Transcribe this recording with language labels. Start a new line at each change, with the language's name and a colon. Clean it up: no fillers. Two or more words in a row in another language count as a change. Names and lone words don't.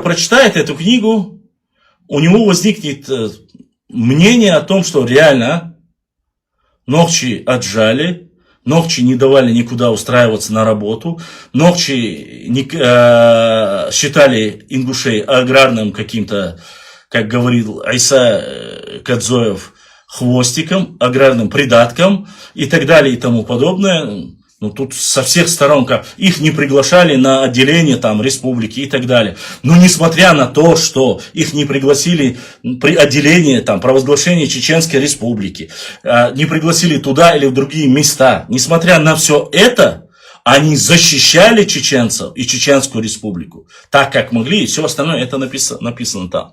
Russian: прочитает эту книгу, у него возникнет мнение о том, что реально Нохчи отжали, Нохчи не давали никуда устраиваться на работу, Нохчи считали ингушей аграрным каким-то, как говорил Айса Кадзоев, хвостиком, аграрным придатком и так далее и тому подобное. Ну, тут со всех сторон, как их не приглашали на отделение там республики и так далее. Но несмотря на то, что их не пригласили при отделении там провозглашения Чеченской республики, не пригласили туда или в другие места, несмотря на все это, Они защищали чеченцев и Чеченскую республику так, как могли, и все остальное это написано там.